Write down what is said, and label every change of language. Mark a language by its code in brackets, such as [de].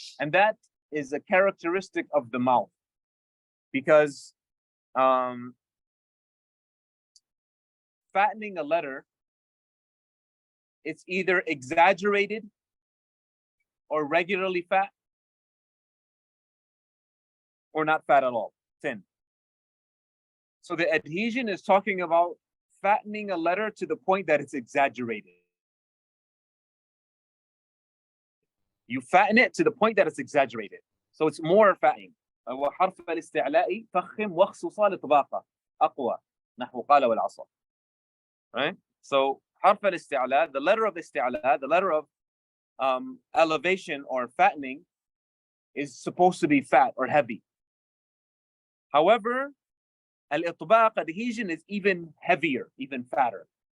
[en] And that is a characteristic of the mouth. Because fattening a letter, it's either exaggerated or regularly fat, or not fat at all, thin. So the adhesion is talking about fattening a letter to the point that it's exaggerated. You fatten it to the point that it's exaggerated. So it's more fattening. [ar] وحرف الاستعلاء فخم واخصصا لطباقة أقوى نحو قال والعصا. [en] Right? So [ar] حرف الاستعلاء, [en] the letter of استعلاء, the letter of elevation or fattening, is supposed to be fat or heavy. However, al-itbaq, adhesion, is even heavier, even fatter.